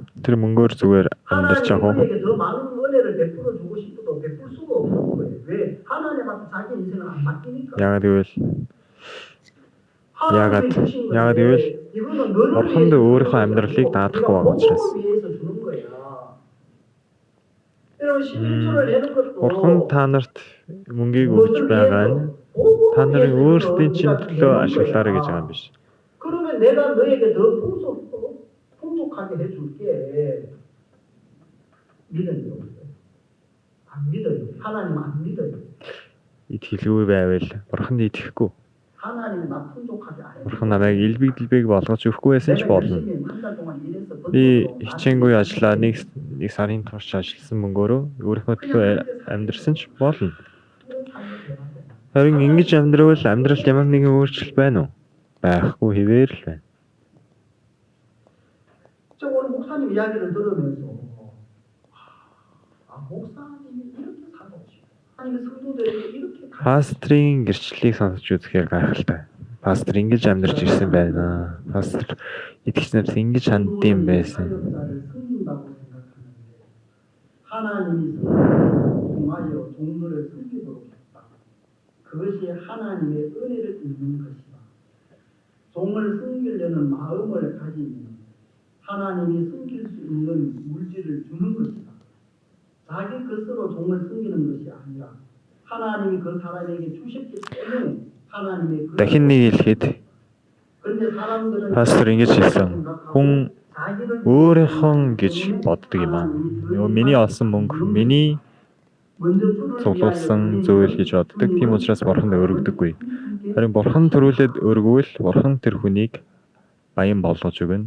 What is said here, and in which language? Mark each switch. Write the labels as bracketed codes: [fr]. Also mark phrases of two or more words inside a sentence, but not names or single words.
[mn] Тэр мөнгөөр зүгээр амьдарч яг уу. Яагаад гэвэл Бурханд өөрийнхөө амьдралыг даадахгүй байгаа учраас. Бурхан та нарт мөнгийг өгч байгаа нь та нарын өөрсдийн чинь төлөө ашиглаарай гэж байгаа юм биш. [ko] 그러면 내가 너에게 더 풍족하게 해줄게. 믿음이 없어요. 안 믿어요. 하나님 안 믿어요. [mn] Итгэлгүй байвал Бурханд итгэхгүй. [ko] 하나님이 나 풍족하게 안 해요. [mn] Бурхан намайг илбэг дэлбэг болгож өгөхгүй байсан ч болно. Би хичээнгүй ажиллаа нэг сарын турш ажилласан мөнгөөрөө өөрийнхөө төлөө амьдрсан ч болно. Харин ингэж амьдрал ямар нэгэн өөрчлөлт байна уу? Байхгүй хэвээр л байна. [ko] 저 오늘 목사님 이야기를 들으면서 목사님이 이렇게 살아오시고 아니 성도들에게 이렇게 [mn] Пастрийн гэрчлэлийг сонсож үзэхээр гайхалтай. Пастор ингэж амьдарч ирсэн байна. Пастор итгэж нарт ингэж ханддсан байсан. [ko] 하나님이 통하여 종들을 섬기도록 했다. 그것이 하나님의 은혜를 입는 것이다. 종을 섬기려는 마음을 가지면 하나님이 섬길 수 있는 물질을 주는 것이다. 자기 것으로 종을 섬기는 것이 아니라 하나님이 그 사람에게 주셨기 때문에 하나님의 [mn] Дахин нэг хэлэхэд пастор ингэж хэлсэн. Хүн өөрийнхөө гэж боддог юм аа. Миний олсон мөнгө, миний цуглуулсан зүйл гэж боддог. Тийм учраас Бурханд өргөдөггүй. Харин Бурхан төрүүлээд өргөвөл Бурхан тэр хүнийг баян болгож өгнө.